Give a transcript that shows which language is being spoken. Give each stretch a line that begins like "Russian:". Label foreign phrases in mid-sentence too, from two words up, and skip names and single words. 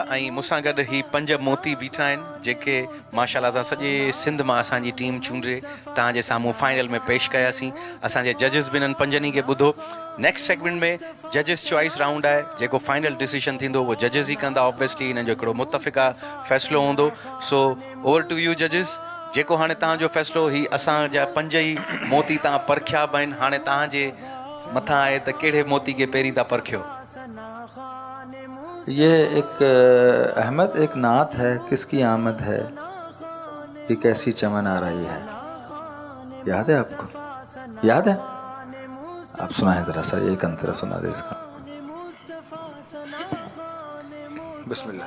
Sindhi: ऐं मूंसां गॾु ही 5 मोती बीठा आहिनि जेके माशाअल्लाह सां सॼे सिंध मां असांजी टीम चूंडे तव्हांजे साम्हूं फाइनल में पेश कयासीं. असांजे जजिस बि इन्हनि 5 खे ॿुधो.
English: next segment
Sindhi: में
English: judges choice round
Sindhi: आहे. जेको
English: final decision
Sindhi: थींदो उहो जजिस ई कंदा. ऑब्वियसली हिन जो हिकिड़ो मुतफ़िक़ा फ़ैसिलो हूंदो.
English: so over to you judges.
Sindhi: जेको हाणे तव्हांजो फ़ैसिलो ही असांजा 5 ई मोती तव्हां परखिया बि आहिनि. हाणे तव्हांजे मथां आहे त कहिड़े मोती खे पहिरीं था परखियो.
Urdu: یہ ایک احمد ایک نعت ہے کس کی آمد ہے کہ کیسی چمن آ رہی ہے. یاد ہے آپ کو؟ یاد ہے؟ آپ سنائیں ذرا سا ایک انترا سنا دے اس کا. بسم اللہ.